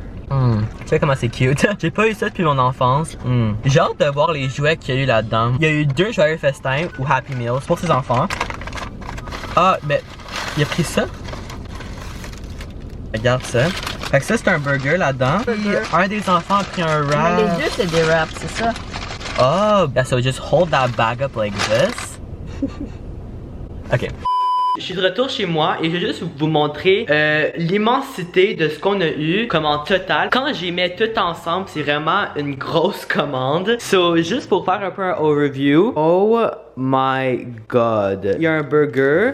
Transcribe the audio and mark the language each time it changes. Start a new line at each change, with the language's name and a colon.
French: Tu sais comment c'est cute. J'ai pas eu ça depuis mon enfance. J'ai hâte de voir les jouets qu'il y a eu là-dedans. Il y a eu 2 joyeux festins ou Happy Meals pour ses enfants. Ah, ben, il a pris ça. Regarde ça. Fait que ça, c'est un burger là-dedans. Un des enfants a pris un wrap. Mais les deux, c'est des wraps, c'est ça?
English: Oh, yeah, so just hold that bag up like this. Ok.
French: Je suis de retour chez moi et je vais juste vous montrer l'immensité de ce qu'on a eu comme en total. Quand j'y mets tout ensemble, c'est vraiment une grosse commande. So, juste pour faire un peu un overview.
English: Oh my god.
French: Il y a un burger.